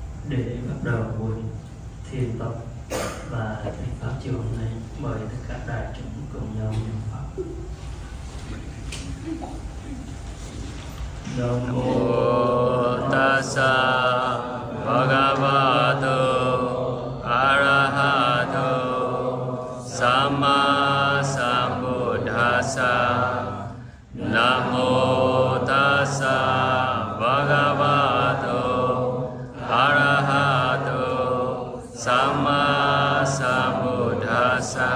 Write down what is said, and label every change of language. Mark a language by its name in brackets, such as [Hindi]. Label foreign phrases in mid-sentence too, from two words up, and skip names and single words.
[Vietnamese] để bắt đầu buổi thiền tập và thầy pháp chiều hôm nay mời tất cả đại chúng cùng nhau niệm pháp. Nam mô [Pali] Tassa Bhagavato Arahato Samma Sambuddhassa. [Vietnamese] Nam mô [Pali] Tassa Bhagavato Arahato Samma Sambuddhassa.